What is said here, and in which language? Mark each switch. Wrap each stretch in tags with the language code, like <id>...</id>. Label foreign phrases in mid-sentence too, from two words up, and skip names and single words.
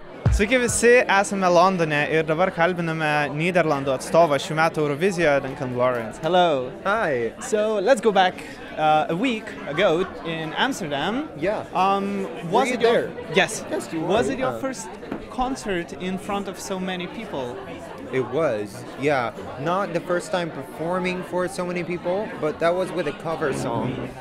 <lt>Sveiki visi, esame Londone ir dabar kalbiname Nyderlandų atstovą šių metų Eurovizijoje, Duncan Laurence.</lt> <en>Hello. Hi. So let's go back a week ago in Amsterdam. Yeah. Was you it there? Yes. Yes, you Was were, it your yeah. first concert in front of so many people? It was, yeah. Not the first time performing for so many people, but that was with a cover song.</en>